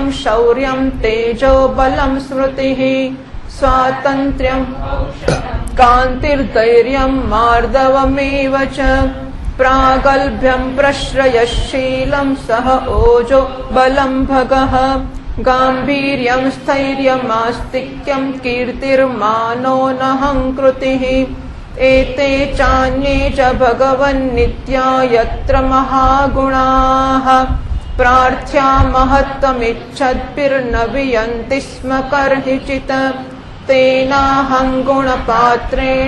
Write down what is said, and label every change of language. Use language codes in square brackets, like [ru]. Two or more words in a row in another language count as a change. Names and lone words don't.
[sa] શૌર્યં તેજો બલમ સ્મૃતિઃ સ્વાતંત્ર્યં કાંતિર્ધૈર્યં માર્દવમેવ ચ પ્રાગલ્ભ્યં પ્રશ્રયશીલં સહ ઓજો બલમ ભગઃ ગાંભીર્યં સ્થૈર્યમાસ્તિક્યં કીર્તિર્માનો નહંકૃતિઃ एते चान्ये च भगवन्नित्या यत्र महागुणाः प्रार्थ्या महत्त्वमिच्छद्भिर्न वियन्ति स्म कर्हिचित् तेनाहं गुणपात्रेण